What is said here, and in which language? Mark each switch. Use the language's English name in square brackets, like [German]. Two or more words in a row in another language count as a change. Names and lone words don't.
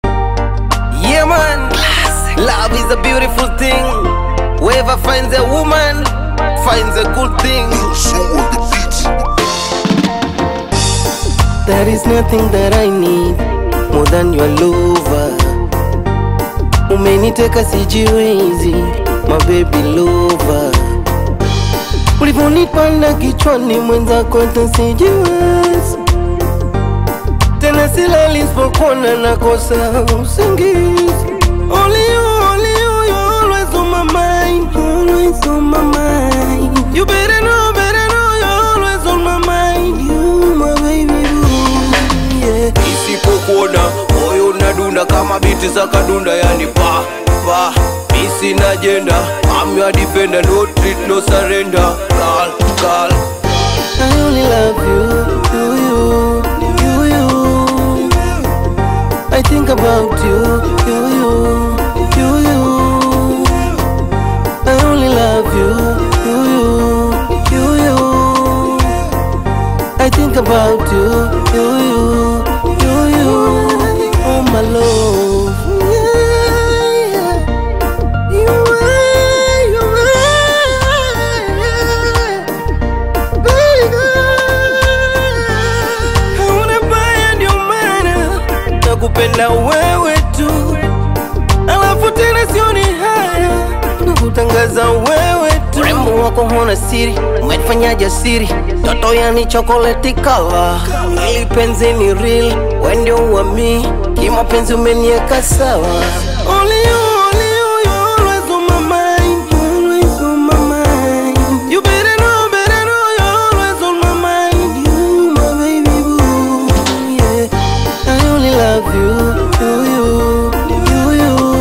[English] Yeah, man. Love is a beautiful thing. Whoever finds a woman finds a good thing. There is nothing that I need more than your lover. [Swahili] Umeniteka sijiwezi, [English] my baby lover. [Swahili] Ulivyonipanda kichwani mwenzako hata sijiwezi. Tena silali nisipokuona nakosa usingizi. [English] Only you, only you, you're always on my mind, always on my mind. You better know, better know, you're always on my mind. You my baby boo, yeah. [Swahili] Nisipokuona, moyo unadunda kama biti za kadunda, yani pa, pa. Mi sina agenda, [English] I'm your defender, no treat, no surrender. Call, call. I only love you, you, you, you, you. I think about you, you, you, you, you. I only love you, you, you, you, you. I think about you, you, you, you, you. Oh, my love. Yeah, yeah. You are, you are, baby. [Swahili] Hauna baya, ndio maana nakupenda wewe tu. Alafu tena sioni haya kukutangaza wewe tu. Urembo wako huna siri, umenifanya jasiri. Toto yani [English] chocolate color. [Swahili] Hili penzi ni real, wewe ndio wa mi. Kimapenzi umeniweka sawa. [English] Only you, only you, you're always on my mind, always on my mind. You better know, better know, you're always on my mind. You my baby boo, yeah. I only love you, you, you, you, you.